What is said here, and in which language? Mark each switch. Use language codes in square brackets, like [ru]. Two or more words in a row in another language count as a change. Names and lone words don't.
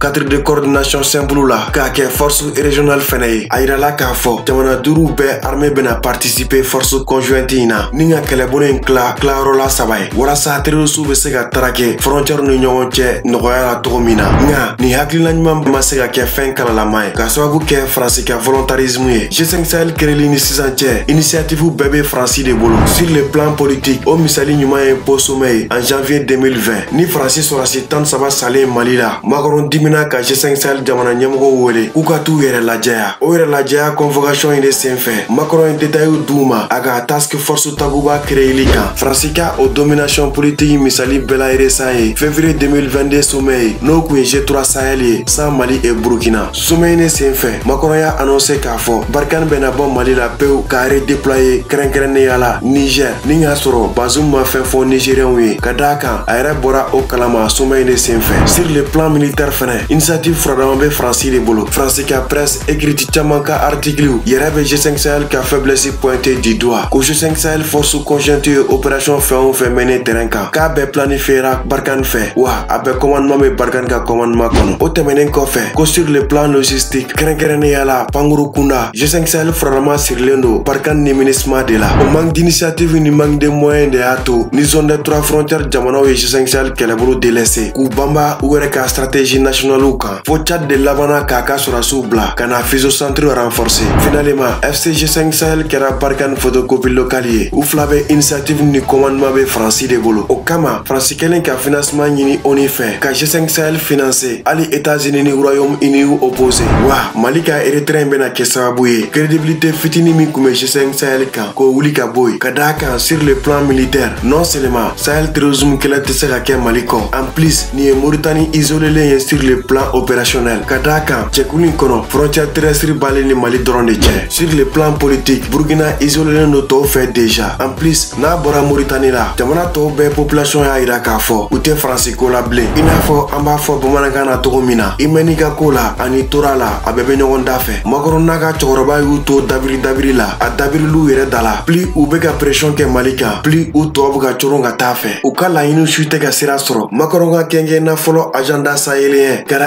[fr] cadre de coordination simple [bm] la k'a kɛ [fr] force régionale [bm] fɛnɛ ye a yirala k'a fɔ jamana 5 bɛɛ armée bɛna participer [fr] force conjointe [bm] in na ni ka kɛlɛbolo in tilayɔrɔ la 3 ye walasa terroriste bɛ se ka traquer frontière ni ɲɔgɔn cɛ nɔgɔya la cogo min na nka nin hakilina ɲuman ma se ka kɛ fɛn kalalama ye ka sababu kɛ Faransi ka volontarisme ye G5 Sahel kɛlɛli ni sisan cɛ initiative bɛɛ bɛ Faransi de bolo [fr] sur le plan politique [bm] o misali ɲuman ye Pau [fr] sommet en janvier 2020 [bm] ni Faransi sɔrɔsi 13 salen Mali la Macron dimina ka G5 Sahel jamana ɲɛmɔgɔw wele k'u ka t'u yɛrɛ lajɛya o yɛrɛ lajɛya convocation in de senfɛ Macron ye détail d'u ma a ka [en] task force [bm] taguba créeli kan Faransi ka o domination politique misali bɛɛ la récent ye février 2022 sommet ye n'o kun ye G3 Sahel ye [fr] sans Mali et Burkina [bm] sommet in de senfɛ Macron y'a annoncé k'a fɔ Barkhane bɛna bɔ Mali la pewu k'a redéployer kɛrɛnkɛrɛnnenya la Niger ni k'a sɔrɔ Bazoum ma fɛn fɔ Nigériens ye ka d'a kan a yɛrɛ bɔra o kalama sommet in de senfɛ [fr] sur le plan militaire [bm] fɛnɛ initiative furadama bɛ Faransi de bolo Faransi ka presse écrite caman ka article yɛrɛ bɛ G5 Sahel ka faiblesse [fr] pointé du doigt [bm] ko G5 Sahel [fr] force conjointe [bm] ye opération fɛn o fɛn mɛnɛ terrain kan k'a bɛɛ planifiera Barkhane fɛ wa a bɛɛ commandement bɛ Barkhane ka commandement kɔnɔ o tɛmɛnen kɔfɛ ko [fr] sur le plan logistique [bm] kɛrɛnkɛrɛnnenya la pankuru kunda G5 Sahel furadama sirilen don Barkhane ni MINUSMA de la o [fr] manque d'initiative [bm] ni [fr] manque de moyens [bm] de y'a to ni [fr] zone des 3 frontières [bm] jamanaw ye G5 Sahel kɛlɛbolo délaissé k'u banba u yɛrɛ ka [fr] stratégie nationale [bm] kan fo Tchad de labana k'a ka sɔrɔsiw bila ka na Fizo Centre renforcer finalement FCG5 Sahel kɛra Barkhane [fr] photocopie locale [bm] ye u fila bɛ initiative ni commandement bɛ Faransi de bolo o kama Faransi kɛlen ka financement ɲini ONU fɛ ka G5 Sahel financer hali États-Unis ni Royaume-Uni y'u opposé wa Mali ka retrait bɛna kɛ sababu ye crédibilité fitini min kun bɛ G5 Sahel kan k'o wuli ka bɔ yen ka d'a kan [fr] sur le plan militaire non seulement [bm] Sahel terrorisme kɛlɛ tɛ se ka kɛ Mali kɔ [fr] en plus [bm] nin ye Mauritanie isolé ye [fr] sur le plan opérationnel [bm] ka d'a kan cɛkulu in kɔnɔ [fr] frontière terrestre [bm] b'ale ni Mali dɔrɔn de cɛ [fr] sur le plan politique [bm] Burkina isolé do tɔw fɛ [fr] déjà en plus [bm] n'a bɔra Mauritanie la jamana tɔw bɛɛ population y'a yira k'a fɔ u tɛ Faransi ko la bilen i n'a fɔ an b'a fɔ bamanankan na cogo min na i mɛn'i ka ko la ani tora la a bɛɛ bɛ ɲɔgɔn da fɛ Macron n'a ka cɛkɔrɔba y'u to dabiri la a dabiriliw yɛrɛ da la plus u bɛ ka pression kɛ Mali kan plus u tɔw bɛ ka coron ka taa fɛ u ka laɲiniw su tɛ ka sira sɔrɔ Macron ka kɛnkɛnna fɔlɔ [fr] agenda sahélien [bm] kɛra